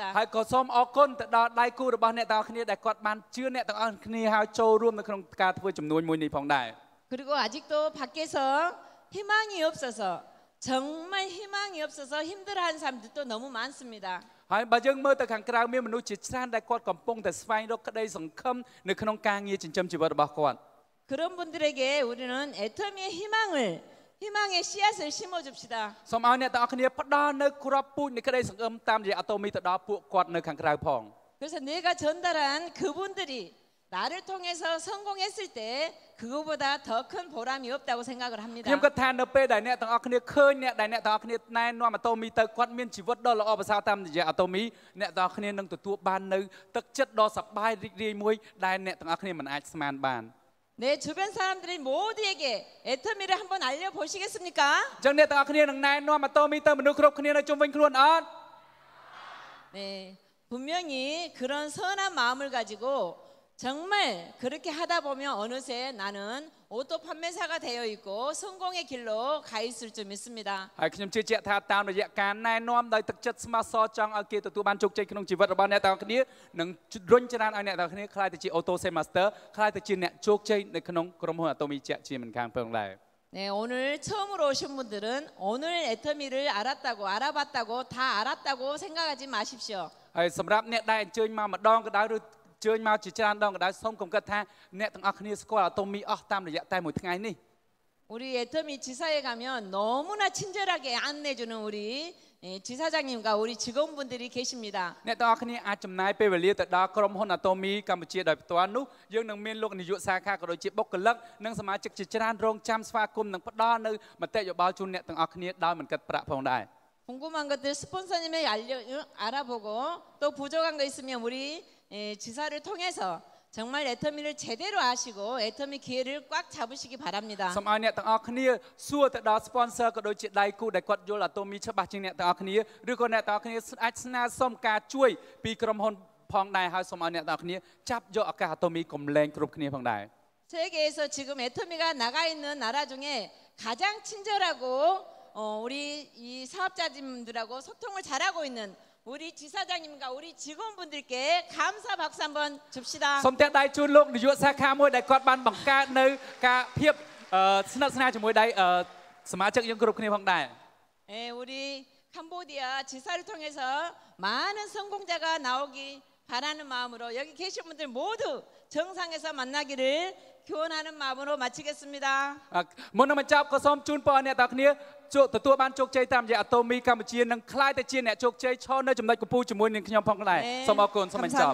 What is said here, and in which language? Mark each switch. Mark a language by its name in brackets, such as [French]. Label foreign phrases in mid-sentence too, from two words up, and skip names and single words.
[Khmer] ហើយក៏សូមអរគុណទៅដល់ដៃគូរបស់អ្នកទាំងអស់គ្នាដែលគាត់បានជឿអ្នកទាំងអស់គ្នាហើយចូលរួមនៅក្នុងការធ្វើចំនួនមួយនេះផងដែរ [Korean] 그리고 아직도 밖에서 희망이 없어서 정말 희망이 없어서 힘들어하는 사람들도 너무 많습니다. [Khmer] ហើយបើយើងមើលទៅខាងក្រៅមានមនុស្សជាច្រើនដែលគាត់កំពុងតែស្វែងរកក្តីសង្ឃឹមនៅក្នុងការងារចិញ្ចឹមជីវិតរបស់គាត់ [Korean] 그런 분들에게 우리는 애터미의 희망의 씨앗을 심어줍시다. [Khmer] សូមឲ្យអ្នកទាំងអស់គ្នាផ្ដល់នៅគ្រាប់ពូជនៃក្តីសង្ឃឹមតាមរយៈអាតូមីទៅដល់ពួកគាត់នៅខាងក្រៅផង [Korean] 그래서 내가 전달한 그분들이 나를 통해서 성공했을 때 그거보다 더 큰 보람이 없다고 생각을 합니다. [Khmer] ខ្ញុំគិតថានៅពេលដែលអ្នកទាំងអស់គ្នាឃើញអ្នកដែលអ្នកទាំងអស់គ្នាណែនាំអាតូមីទៅគាត់មានជីវិតដ៏ល្អប្រសើរតាមរយៈអាតូមីអ្នកទាំងអស់គ្នានឹងទទួលបាននៅទឹកចិត្តដ៏សប្បាយរីករាយមួយដែលអ្នកទាំងអស់គ្នាមិនអាចស្មានបាន [Korean] 내 주변 사람들이 모두에게 애터미를 한번 알려보시겠습니까? [Khmer] អញ្ចឹងអ្នកទាំងអស់គ្នានឹងណែនាំអាតូមីទៅមនុស្សគ្រប់គ្នានៅជុំវិញខ្លួនអត់ [Korean] 네, 분명히 그런 선한 마음을 가지고 정말 그렇게 하다 보면 어느새 나는 오토 판매사가 되어 있고 성공의 길로 가 있을 줄 믿습니다. [Khmer] ហើយខ្ញុំជឿជាក់ថាតាមរយៈការណែនាំដោយទឹកចិត្តស្មោះសរចង់ឲ្យគេទទួលបានជោគជ័យក្នុងជីវិតរបស់អ្នកទាំងអស់គ្នានឹងរុញច្រានឲ្យអ្នកទាំងអស់គ្នាក្លាយទៅជា [English] Auto Sales Master [Khmer] ក្លាយទៅជាអ្នកជោគជ័យនៅក្នុងក្រុមហ៊ុន Atomi ជាក់ជាមិនខានផងដែរ [Korean] 네, 오늘 처음으로 오신 분들은 오늘 애터미를 알아봤다고 다 알았다고 생각하지 마십시오. [Khmer] ហើយសម្រាប់អ្នកដែលអញ្ជើញមកម្ដងក៏ដោយឬអញ្ជើញមកជាច្រើនដងក៏ដោយសូមកុំគិតថាអ្នកទាំងអស់គ្នាស្គាល់ Atomi អស់តាមរយៈតែមួយថ្ងៃនេះ [Korean] 우리 애터미 지사에 가면 너무나 친절하게 안내주는 우리 지사장님과 우리 직원분들이 계십니다. [Khmer] អ្នកទាំងអស់គ្នាអាចចំណាយពេលវេលាទៅដល់ក្រុមហ៊ុន Atomi កម្ពុជាដោយផ្ទាល់នោះយើងនឹងមានលោកនាយកសាខាក៏ដូចជាបុគ្គលិកនិងសមាជិកជាច្រើនរងចាំស្វាគមន៍និងផ្ដល់នៅមតិយោបល់ជូនអ្នកទាំងអស់គ្នាដោយមិនគិតប្រាក់ផងដែរ [Korean] 궁금한 것들 스폰서님의 알아보고 또 부족한 거 있으면 우리 지사를 통해서 정말 애터미를 제대로 아시고 애터미 기회를 꽉 잡으시기 바랍니다. [Khmer] សូមឲ្យអ្នកទាំងអស់គ្នាសួរទៅដល់ sponsor ក៏ដូចជាដៃគូដែលគាត់យល់ Atomi ច្បាស់ជាងអ្នកទាំងអស់គ្នាឬក៏អ្នកទាំងអស់គ្នាអាចស្នើសុំការជួយពីក្រុមហ៊ុនផងដែរហើយសូមឲ្យអ្នកទាំងអស់គ្នាចាប់យកឱកាស Atomi កុំលែងគ្រប់គ្នាផងដែរ [Korean] 세계에서 지금 애터미가 나가 있는 나라 중에 가장 친절하고 우리 이 사업자님들하고 소통을 잘하고 있는 우리 지사장님과 우리 직원분들께 감사 박수 한번 줍시다. [Khmer] សូមតែដៃជូនលោកនាយកសាខាមួយដែលគាត់បានបង្កើតនៅការភាពស្និទ្ធស្នាលជាមួយដៃសមាជិកយើងគ្រប់គ្នាផងដែរ [Korean] 예, 우리 캄보디아 지사를 통해서 많은 성공자가 나오기 바라는 마음으로 여기 계신 분들 모두 정상에서 만나기를 교원하는 마음으로 마치겠습니다. [Khmer] មុននឹងបញ្ចប់ក៏សូមជូនពរអ្នកទាំងគ្នាទទួលបានជោគជ័យតាមរយៈ Atomi កម្ពុជានឹងក្លាយទៅជាអ្នកជោគជ័យឈរនៅចំណុចកំពូលជាមួយនឹងខ្ញុំផងដែរ សូមអរគុណសូមបញ្ចប់